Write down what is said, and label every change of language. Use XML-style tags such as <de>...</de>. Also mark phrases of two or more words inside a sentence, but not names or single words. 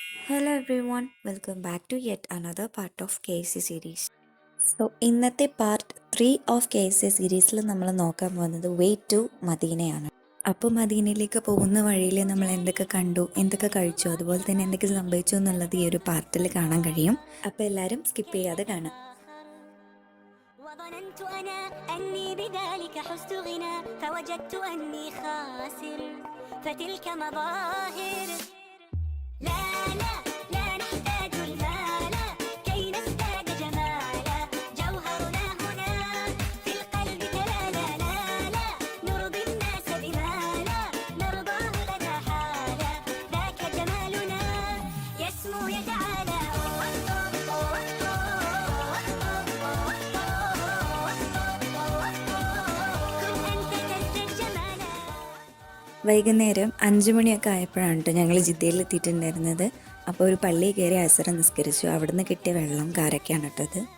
<en>Hello everyone, welcome back to yet another part of KC series.</en> <ml>So ഇന്നത്തെ</ml> <en>part 3 of KC</en> <ml>സീരീസിൽ നമ്മൾ നോക്കാൻ പോകുന്നത്</ml> <en>way to</en> <ml>മദീനയാണ്. അപ്പോൾ മദീനയിലേക്ക് പോകുന്ന വഴിയിൽ നമ്മൾ എന്തൊക്കെ കണ്ടു, എന്തൊക്കെ കഴിച്ചു, അതുപോലെ തന്നെ എന്തൊക്കെ സംഭവിച്ചു എന്നുള്ളത് ഈ ഒരു പാർട്ടിൽ കാണാൻ കഴിയും. അപ്പോൾ എല്ലാവരും സ്കിപ്പ് ചെയ്യാതെ കാണാം.</ml> <ar>وظننت أنا أني بذلك حزت غنى فوجدت أني خاسر فتلك مظاهر لا لا لا نحتاج المال كي نزداد جمالا جوهرنا هنا في القلب لا لا لا لا نرضي الناس بما لا نرضاه لنا حالا ذاك جمالنا يسمو يتعالى</ar> <ml>വൈകുന്നേരം 5 മണിയൊക്കെ ആയപ്പോഴാണ് കേട്ടോ ഞങ്ങൾ ജിദ്ദയിൽ എത്തിയിട്ടുണ്ടായിരുന്നത്. അപ്പോൾ ഒരു പള്ളി കയറി അസറ നിസ്കരിച്ചു. അവിടുന്ന് കിട്ടിയ വെള്ളം കാരക്കാണ് ഇട്ടത്.</ml>